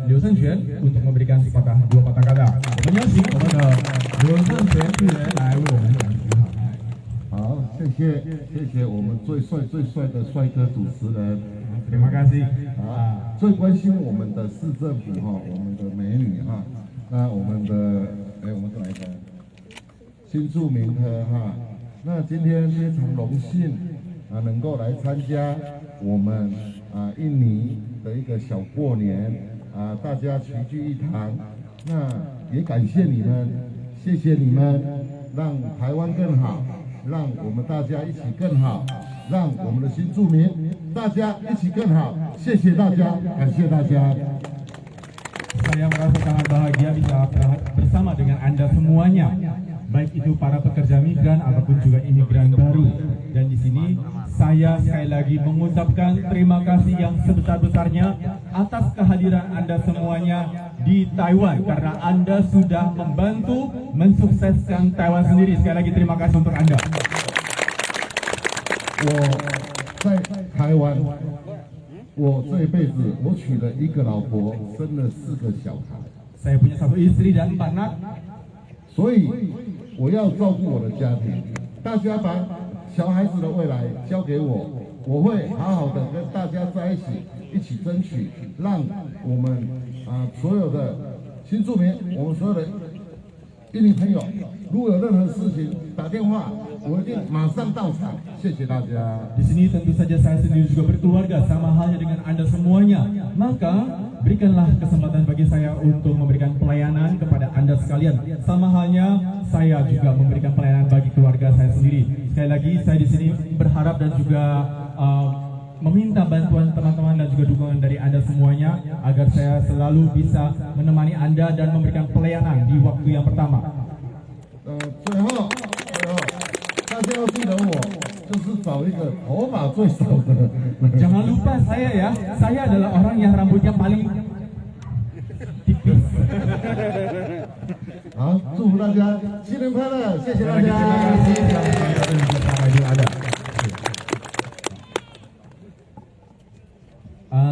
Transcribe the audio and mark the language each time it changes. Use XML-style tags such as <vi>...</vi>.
<id>Liu Zhenquan untuk memberikan dua patah kata. Menyaksikan kepada Liu Zhenquan</id> <zh>来为我们讲题好。好，谢谢我们最帅的帅哥主持人。</zh> <id>Terima kasih.</id> <zh>最关心我们的市政府哈，我们的美女哈，那我们的我们是哪一个？新住民的哈，那今天非常荣幸能够来参加我们印尼的一个小过年大家齐聚一堂，那也感谢你们，谢谢你们，让台湾更好，让我们大家一起更好，让我们的新住民大家一起更好，谢谢大家，感谢大家。</zh> <id>Saya merasa sangat bahagia bisa bersama dengan Anda semuanya, baik itu para pekerja migran ataupun juga imigran baru. Dan di sini saya sekali lagi mengucapkan terima kasih yang sebesar-besarnya atas kehadiran Anda semuanya di Taiwan, karena Anda sudah membantu mensukseskan Taiwan sendiri. Sekali lagi terima kasih untuk Anda.</id> <zh>我在台湾，我这一辈子我娶了一个老婆，生了4个小孩。</zh> <id>Saya punya 1 istri dan 4 anak.</id> <zh>所以我要照顾我的家庭。大家把小孩子的未来交给我，我会好好的跟大家在一起，一起争取，让我们所有的新住民，我们所有的印尼朋友，如果有任何事情打电话，我一定马上到场。谢谢大家。</zh> <id>Di sini tentu saja saya sendiri juga berkeluarga, sama halnya dengan Anda semuanya. Maka berikanlah kesempatan bagi saya untuk memberikan pelayanan kepada Anda sekalian. Sama halnya saya juga memberikan pelayanan bagi keluarga saya sendiri. Sekali lagi saya di sini berharap dan juga meminta bantuan teman-teman dan juga dukungan dari Anda semuanya agar saya selalu bisa menemani Anda dan memberikan pelayanan di waktu yang pertama.</id> <zh>最后，大家要记得我，就是找一个头发最少的。</zh> <id>Jangan lupa saya ya, saya adalah orang yang rambutnya paling tipis.</id> <zh>好，祝福大家新年快乐，谢谢大家。</zh> <id>Terima kasih, selamat hari raya dan selamat Idul Adha.</id>